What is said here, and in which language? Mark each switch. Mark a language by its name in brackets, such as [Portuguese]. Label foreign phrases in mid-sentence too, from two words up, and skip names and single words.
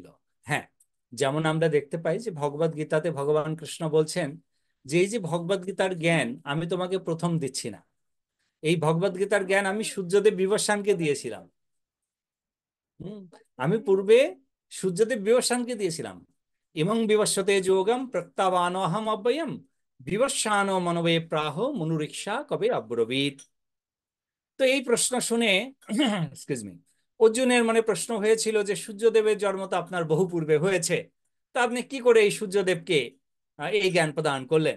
[Bangla] হ্যাঁ, যেমন আমরা দেখতে পাই যে ভগবদ গীতাতে ভগবান কৃষ্ণ বলছেন যে এই যে ভগবদ গীতার জ্ঞান আমি তোমাকে প্রথম দিচ্ছি না, এই ভগবদ গীতার জ্ঞান আমি সূর্যদেব বিবস্বানকে দিয়েছিলাম। হুম, আমি পূর্বে সূর্যদেব বিবস্বানকে দিয়েছিলাম। [Sanskrit] ইমং বিবস্বতে যোগম প্রত্যাবানহম অব্যয়ম বিবস্বানো মনবে প্রাহ মনুরিক্ষা কবে অব্রবীত। [Bangla] তো এই প্রশ্ন শুনে [English] excuse me, [Bangla] অর্জুনের মনে প্রশ্ন হয়েছিল যে সূর্যদেবের জন্ম তো আপনার বহু পূর্বে হয়েছে, তা আপনি কি করে এই সূর্যদেবকে এই জ্ঞান প্রদান করলেন?